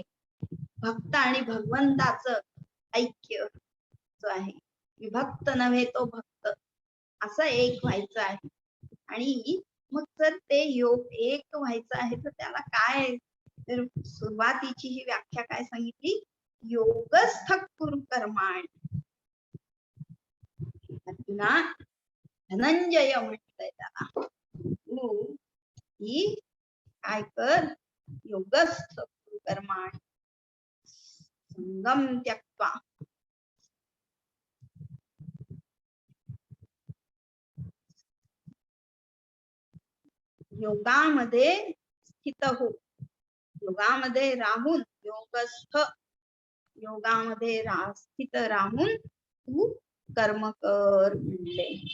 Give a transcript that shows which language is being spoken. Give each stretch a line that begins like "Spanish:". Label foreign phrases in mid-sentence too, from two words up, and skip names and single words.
Marathi: भक्त आणि भगवंताचं ऐक्य जो आहे, विभक्त नव्हे तो भक्त, असं एक व्हायचं आहे. आणि मग जर ते योग एक व्हायचं आहे तर त्याला काय, तर सुरुवातीची ही व्याख्या काय सांगितली,
Sanskrit: योगस्थ कुरु कर्माणि.
Marathi: अर्जुना, धनंजय म्हटलंय त्याला. तू ही काय कर,
Sanskrit: योगस्थ कर्माणि संगम त्यक्त्वा.
Marathi: योगामध्ये स्थित हो, योगामध्ये राहून, योगस्थ योगामध्ये स्थित राहून तू कर्म कर म्हणले.